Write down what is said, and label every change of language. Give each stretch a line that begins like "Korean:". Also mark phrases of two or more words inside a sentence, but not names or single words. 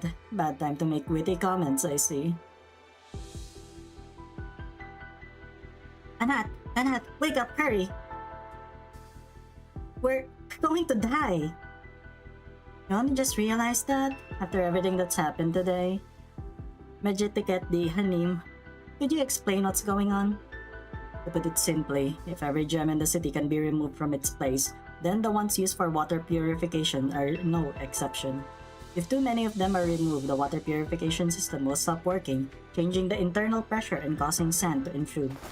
English: Bad time to make witty comments, I see. Anat, wake up, hurry! We're going to die! You only just realized that? After everything that's happened today? Medjitiket di Hanim, could you explain what's going on? To put it simply, if every gem in the city can be removed from its place, then the ones used for water purification are no exception. If too many of them are removed, the water purification system will stop working, changing the internal pressure and causing sand to intrude.